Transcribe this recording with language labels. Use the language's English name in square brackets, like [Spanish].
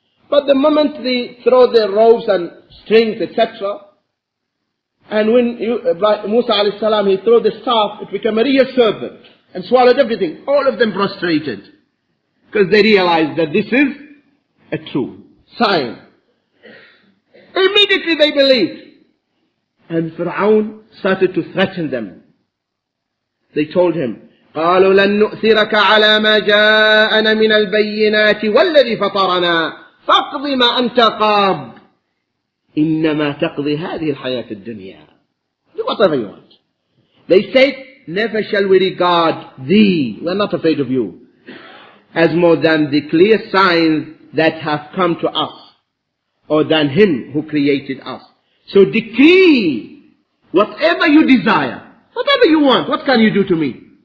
[English] But the moment they throw their ropes and strings, etc., and when Musa alayhi salam, he threw the staff, it became a real serpent and swallowed everything. All of them prostrated. Because they realized that this is a true sign. Immediately they believed. And Fir'aun started to threaten them. They told him, [Arabic] قالوا لن نؤثرك على ما جاءنا من البينات والذي فطرنا فاقض ما أنت قاض إنما تقضي هذه الحياة الدنيا. [English] Do whatever you want. They said, never shall we regard thee, we are not afraid of you, as more than the clear signs that have come to us, or than him who created us. So decree whatever you desire, whatever you want. What can you do to me?